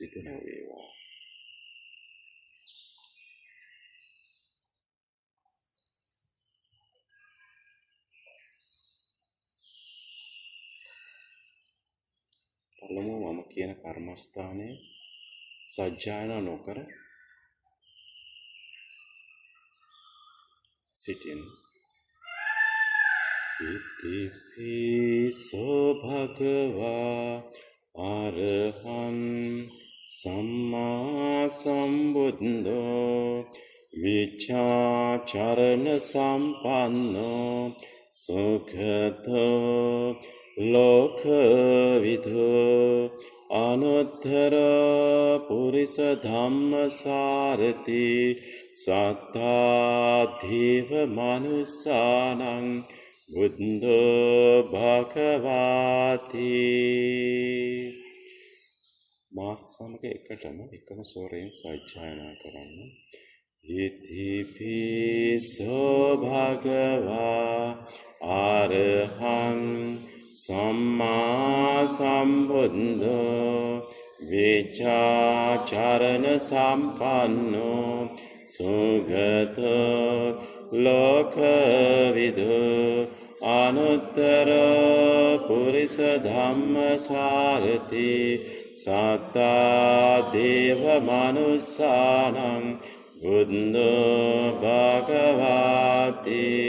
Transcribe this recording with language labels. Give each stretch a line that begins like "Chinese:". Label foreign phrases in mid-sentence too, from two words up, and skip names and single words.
Sinhala: පළමුව මම කියන කර්මස්ථානයේ සජ්ජායනා නොකර සිටින්.
Pali: ඉතිපිසෝ භගවා අරහං සම්මා සම්බුද්ධෝ විචාචරණ සම්පන්නෝ සුඛතෝ ලෝකවිදෝ අනුත්තර පුරිස ධම්මසාරති සත්තා දේව මනුස්සානං බුද්ධ භගවාති.
Sinhala: මාත් සමග එකම ස්වරයෙන් සජ්ජායනා කරන්න.
Pali: ඉතිපිසෝ භගවා අරහං සම්මා සම්බුද්ධෝ විචාචරණ සම්පන්නෝ සුගතෝ ලෝකවිදෝ අනුත්තර පුරිස ධම්මසාරති සත්තා දේව මනුස්සානං බුද්ධ භගවාති.